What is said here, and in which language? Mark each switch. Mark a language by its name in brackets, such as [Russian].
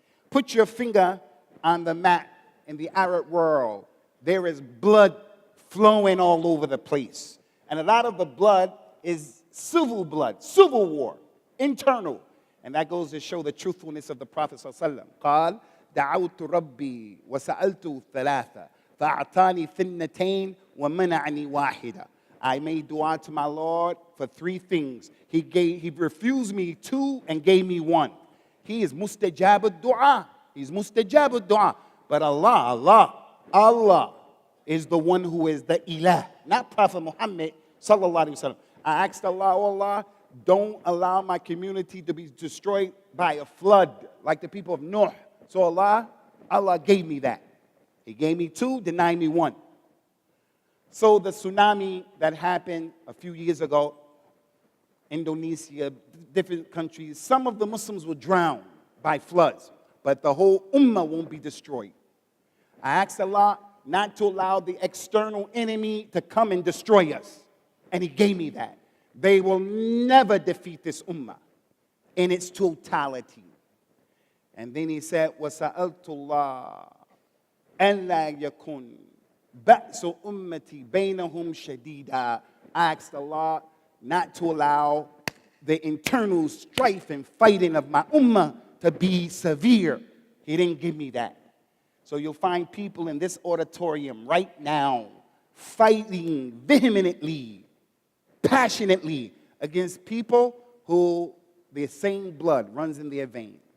[English] Put your finger on the map in the Arab world. There is blood flowing all over the place. And a lot of the blood is civil blood, civil war, internal. And that goes to show the truthfulness of the Prophet ﷺ. [Arabic] قال دعوت ربي وسألت ثلاثة فأعطاني ثنتين ومنعني واحدة. [English] I made dua to my Lord for three things. He refused me two and gave me one. He is mustajab ad-dua. He's mustajab ad-dua. But Allah is the one who is the ilah, not Prophet Muhammad sallallahu alaihi wasallam. I asked Allah, oh Allah, don't allow my community to be destroyed by a flood like the people of Noah. So Allah gave me that. He gave me two, denied me one. So the tsunami that happened a few years ago, Indonesia, different countries, some of the Muslims were drowned by floods, but the whole ummah won't be destroyed. I asked Allah not to allow the external enemy to come and destroy us. And He gave me that. They will never defeat this ummah in its totality. And then He said, [Arabic] وَسَأَلْتُ اللَّهَ أَنْ لَا يَكُنْ بَأْسُ أُمَّتِي بَيْنَهُمْ شَدِيدًا. [English] I asked Allah not to allow the internal strife and fighting of my ummah to be severe. He didn't give me that. So you'll find people in this auditorium right now fighting vehemently, passionately against people who the same blood runs in their veins.